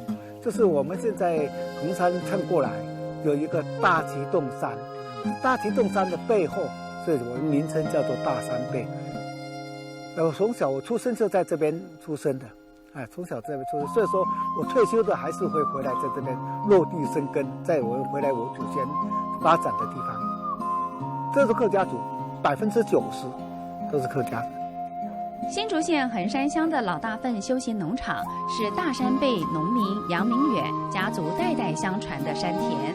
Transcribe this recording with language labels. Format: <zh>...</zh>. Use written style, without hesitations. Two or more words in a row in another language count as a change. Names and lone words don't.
<zh>就是我們現在紅山看過來有一個大旗洞山，大旗洞山的背後，所以我們名稱叫做大山背。我從小我出生就在這邊出生的，從小在這邊出生，所以說我退休的還是會回來在這邊落地生根，在我回來我祖先發展的地方。這是客家族，90%都是客家。新竹县横山乡的老大份休闲农场是大山背农民杨明远家族代代相传的山田。</zh>